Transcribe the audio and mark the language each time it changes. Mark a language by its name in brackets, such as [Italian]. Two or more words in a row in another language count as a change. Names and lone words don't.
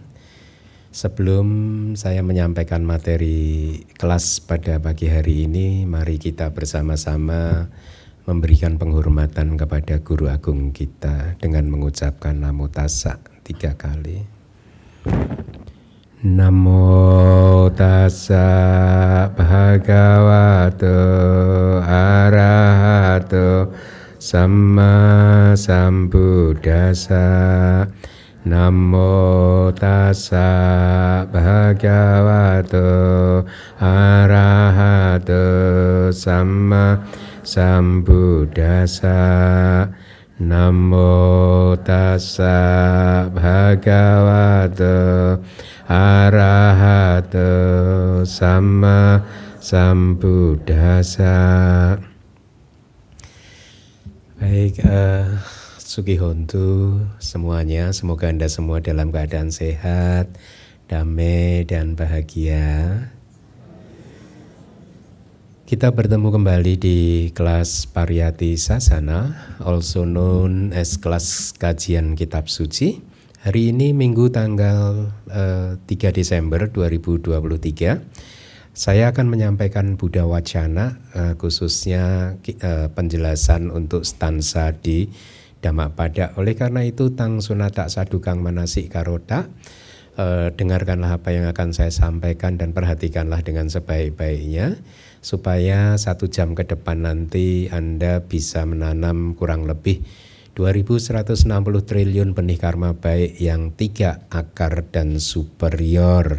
[Indonesian] Sebelum saya menyampaikan materi kelas pada pagi hari ini, mari kita bersama-sama memberikan penghormatan kepada Guru Agung kita dengan mengucapkan [Pali] Namo Tassa [Indonesian] 3 kali. [Pali] Namo tassa bhagavato arahato samma sambuddhassa. Namo tassa bhagavato arahato samma sambuddhassa. Namo tassa bhagavato arahato samma sambuddhassa. [Indonesian] Baik, Sukihontu semuanya, semoga Anda semua dalam keadaan sehat, damai dan bahagia. Kita bertemu kembali di kelas Pariyati Sasana, [English] also known as [Indonesian] kelas kajian kitab suci. Hari ini Minggu tanggal 3 Desember 2023. Saya akan menyampaikan Buddha Wacana, khususnya penjelasan untuk stansa di Dhammapada. Oleh karena itu, [Pali] tang sunata sadukang manasik karota, [Indonesian] dengarkanlah apa yang akan saya sampaikan dan perhatikanlah dengan sebaik-baiknya, supaya 1 jam ke depan nanti Anda bisa menanam kurang lebih 2160 triliun benih karma baik yang 3 akar dan superior.